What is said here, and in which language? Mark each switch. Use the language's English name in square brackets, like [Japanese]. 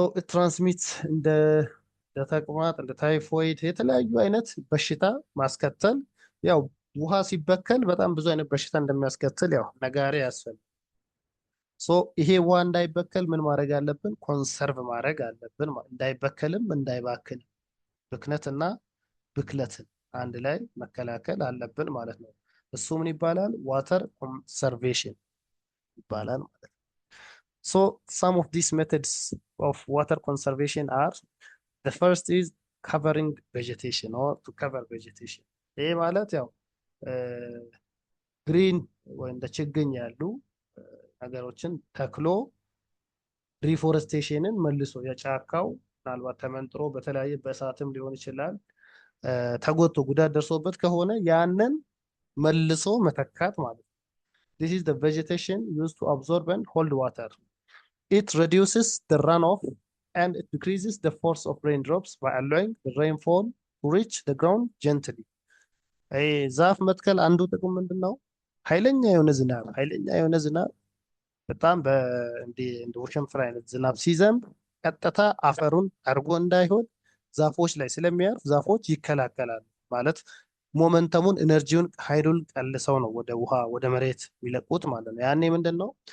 [Amharic] ትራንስሚት እንደ ተቅማጥ እንደ ታይፎይድ የተለያዩ አይነት በሽታ ማስከተል ያው ውሃ ሲበከል በጣም ብዙ አይነት በሽታ እንደሚያስከትል ያው ነጋሪ ያስፈልጋል። ይሄ ውሃ እንዳይበከል ምን ማድረግ አለብን? ኮንሰርቭ ማድረግ አለብን። እንዳይበከልም እንዳይባክንም ብክነትና ብክለትን አንድ ላይ መከላከል አለብን ማለት ነው። እሱ ምን ይባላል? ዋተር ኮንሰርቬሽን ይባላል ማለት ነው። [English] some of these methods of water conservation are: the first is covering vegetation or to cover vegetation. [Amharic] ይሄ ማለት ያው ግሪን ወይ እንደ ችግኝ ያሉ ነገሮችን ተክሎ ሪፎረስቴሽንን መልሶ የጫካው ምናልባት ተመንጥሮ በተለያየ በእሳትም ሊሆን ይችላል ተጎድቶ ጉዳት ደርሶበት ከሆነ ያንን መልሶ መተካት ማለት ነው። [English] This is the vegetation used to absorb and hold water. It reduces the runoff and it decreases the force of raindrops by allowing the rainfall to reach the ground gently. [Amharic] ዛፍ መትከል አንዱ ጥቅም ምንድን ነው? ኃይለኛ የሆነ ዝናብ በጣም እንደ ወሸንፍር አይነት ዝናብ ሲዘንብ ቀጥታ አፈሩን አድርጎ እንዳይሆን ዛፎች ላይ ስለሚያርፍ ዛፎች ይከላከላሉ ማለት ሞመንተሙን ኢነርጂውን ኃይሉን ቀልሰው ነው ወደ ውሃ ወደ መሬት የሚለቁት ማለት ነው። ያኔ ምንድን ነው